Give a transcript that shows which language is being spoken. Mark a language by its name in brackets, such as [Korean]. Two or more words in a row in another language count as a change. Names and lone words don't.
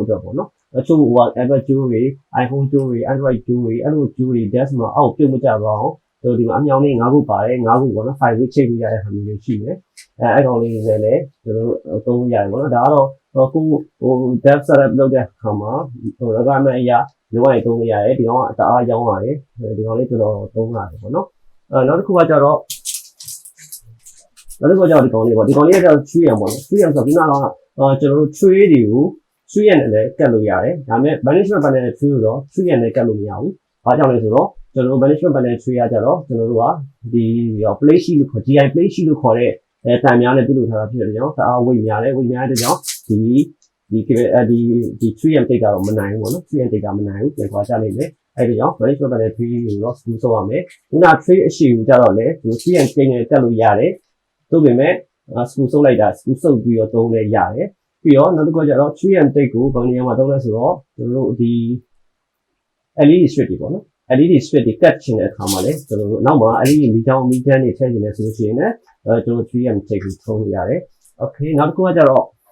[Burmese] အတွက်ပေါ့နော်အချို့ဟို Apple ကျိုးတွေ iPhone ကျိုးတွေ Android ကျိုးတွေအဲ့လိုကျိုးတွေ desk မှာအောက်ပြုတ်မကျသွားအောင်ဒီမှာအမြောင်လေး9ခုပါတယ်9ခုပေါ့နော် 5 week ချိတ်လို့ရတဲ့ဟာမျိုးတွေရှိတယ်အဲ့ကောင်လေးတွေလည်းကျွန်တော်တို့သုံးလို့ရတယ်ပေါ့နော်ဒါကတော့ကို [English] desk setup [Burmese] လုပ်တဲ့အခါမှာrequirement အရာလိုအပ်ရင်သုံးလို့ရတယ်ဒီကောင်ကတအားရောင်းပါတယ်ဒီကောင်လေးကျွန်တော်သုံးရတယ်ပေါ့နော်နောက်တစ်ခုကကျတော့ ဒီကောင်လေးပေါ့ဒီကောင်လေးကကျတော့ 3M ပေါ့နော် 3M ဆိုတော့ဒီမှာကကျွန်တော်တို့ tray တွေကို 3M နဲ့လည်းကတ်လို့ရတယ်ဒါပေမဲ့ [English] management panel [Burmese] နဲ့ tray ကိုတော့ 3M နဲ့ကတ်လို့မရဘူးဘာကြောင့်လဲဆိုတော့ကျွန်တော်တို့ [English] management panel tray [Burmese] ကကြတော့ကျွန်တော်တို့ကဒီ [English] plate sheet [Burmese] လို့ခေါ် [English] GI plate sheet [Burmese] လို့ခေါ်တဲ့တန်များနဲ့ပြုလုပ်ထားတာဖြစ်တဲ့ကြောင့်တအားweightများတဲ့ကြောင့်ဒီ 3M တိတ်ကတော့မနိုင်ဘူးပေါ့နော် 3M တိတ်ကမနိုင်ဘူးပြန်ခွာချလိုက်မယ်အဲ့ဒီကြောင့် [English] management panel tray [Burmese] ကိုတော့ screw ဆုပ်ရမယ်ခုန tray အရှိကိုကြတော့လေဒီ 3M တိတ်နဲ့ကတ်လို့ရတယ်သို့ပေမဲ့screw ဆုပ်လိုက်တာ screw ဆုပ်ပြီးတော့သုံးလဲရတယ်ပြီးတော့နောက်တစ်ခုကကျတော့ 3M တိတ်ကိုဘယ်နေရာမှာသုံးလဲဆိုတော့ကျွန်တော်တို့ဒီ [English] LED strip [Burmese] တွေပေါ့နော် [English] LED strip [Burmese] တွေကတ်ချင်တဲ့အခါမှာလေကျွန်တော်တို့နောက်မှာ LED မီချမ်းတွေထည့်နေတယ်ဆိုလို့ရှိရင်လည်းကျွန်တော် 3M တိတ်ကိုသုံးလို့ရတယ် okay နောက်တစ်ခုကကျတော့